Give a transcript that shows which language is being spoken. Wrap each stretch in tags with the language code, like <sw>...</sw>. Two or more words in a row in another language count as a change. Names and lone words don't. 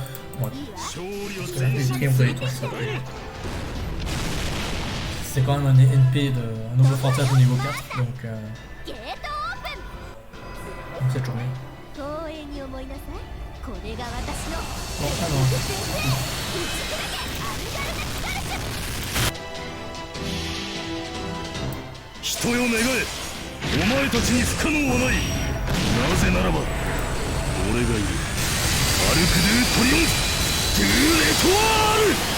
<fr>Parce que là, les triomphes de l'étoile, ça va. C'est quand même un NP de un nouveau fantasme au niveau 4, donc c'est toujours bien. Bon, alors.</fr> <ja>人よ願え、お前たちに不可能はない。なぜならば俺がいる。アルク・ドゥ・トリオンフ・ドゥ・レトワール。</ja>